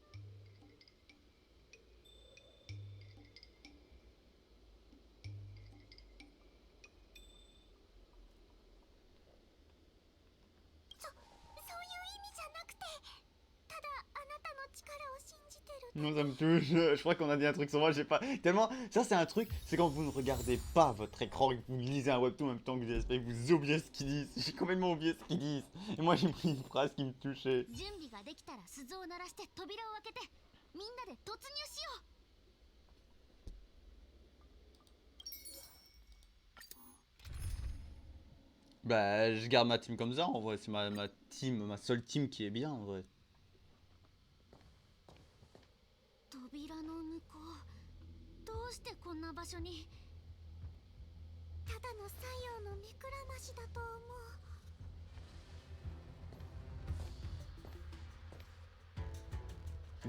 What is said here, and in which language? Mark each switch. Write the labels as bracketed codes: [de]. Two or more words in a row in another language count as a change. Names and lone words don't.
[ja] そういう意味じゃなくて、ただあなたの力を信じてる。 [fr] Non, ça me touche. Je crois qu'on a dit un truc sur moi, j'ai pas. Tellement. Ça, c'est un truc, c'est quand vous ne regardez pas votre écran et que vous lisez un webtoon en même temps que vous espérez que vous oubliez ce qu'ils disent. J'ai complètement oublié ce qu'ils disent. Et moi, j'ai pris une phrase qui me touchait. [ja] 準備ができたら鈴を鳴らして扉を開けてみんなで突入しよう。 [fr] Bah, je garde ma team comme ça, en vrai. C'est ma team, ma seule team qui est bien, en vrai. [ja] 扉の向こう、どうしてこんな場所に？ただの西洋の目くらましだと思う。